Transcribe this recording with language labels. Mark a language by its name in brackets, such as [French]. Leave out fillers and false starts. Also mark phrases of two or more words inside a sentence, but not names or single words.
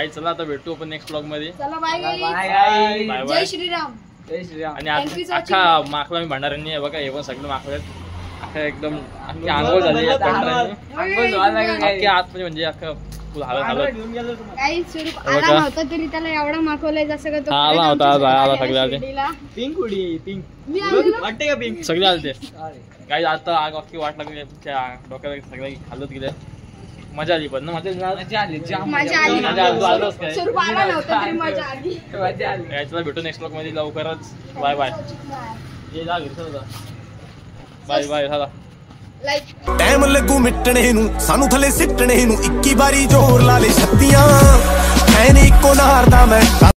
[Marathi] आता भेटू आपण [English] next blog [Marathi] मध्ये. चला बाय बाय बाय. बाय जय श्रीराम. जय श्रीराम. आणि [English] Thank you so [Marathi] अख्खा माखला मी भंडाऱ्यांनी आहे बघा, हे पण सगळे माखले अख्खा एकदम अख्खी आंघोळ झाली या भंडाऱ्यांनी. अख्खी आतमध्ये म्हणजे अख्खं फुल हालत हालत. घेऊन गेलो तुम्हाला. काही स्वरूप आला नव्हता तरी त्याला एवढा मागवलाय जसं का तो हा, आला होता, आज आला सगळे आले. पिंक उडी पिंक मी आलेलो. वाटते का पिंक? सगळे आले ते अरे काही. आता आग अख्खी वाट लागली तुमच्या डोक्याला, सगळं हालत गेले. मजा आली पण ना, मजा मजा आली जाम मजा आली. मजा आली. तू आलोस काय? स्वरूप आला नव्हता तरी मजा आली. मजा आली. याच्याला भेटू [English] next blog [Marathi] मध्ये लवकरच. [English] bye bye. [Marathi] ये जा घरी चल जा. [English] bye bye. [Marathi] चला. लाईक [Punjabi] ਟਾਈਮ ਲੱਗੂ ਮਿਟਣੇ ਨੂੰ ਸਾਨੂੰ ਥੱਲੇ ਸਿੱਟਣੇ ਨੂੰ 21 ਵਾਰੀ ਜ਼ੋਰ ਲਾ ਲੈ ਛੱਤੀਆਂ ਐਨ ਇੱਕੋ ਨਾਰ ਦਾ ਮੈਂ